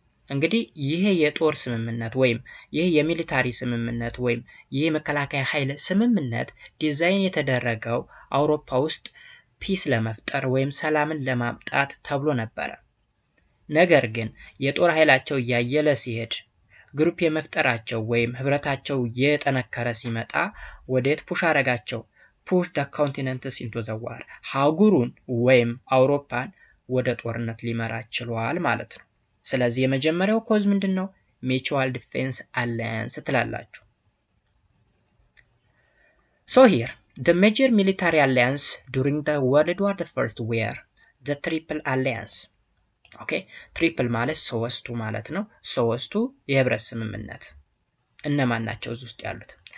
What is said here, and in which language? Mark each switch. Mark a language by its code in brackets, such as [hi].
[am] እንግዲህ ይሄ የጦር ስምምነት ወይም ይሄ የሚሊታሪ ስምምነት ወይም ይሄ መከላከያ ኃይል ስምምነት ዲዛይን የተደረገው አውሮፓ ውስጥ ፒስ ለመፍጠር ወይም ሰላምን ለማምጣት ተብሎ ነበረ። ነገር ግን የጦር ኃይላቸው እያየለ ሲሄድ ግሩፕ የመፍጠራቸው ወይም ህብረታቸው የጠነከረ ሲመጣ ወዴት ፑሽ አረጋቸው? [en] ፑሽ the continents into the war. [am] ሀጉሩን ወይም አውሮፓን ወደ ጦርነት ሊመራ ችሏል ማለት ነው። ስለዚህ የመጀመሪያው ኮዝ ምንድነው? [en] mutual defense alliance [am] ትላላችሁ። [en] So here the major military alliance during the World War I were the Triple Alliance. [am] ኦኬ ትሪፕል ማለት ሶስቱ ማለት ነው። ሶስቱ የህብረት ስምምነት እነማን ናቸው እዚህ ውስጥ ያሉት?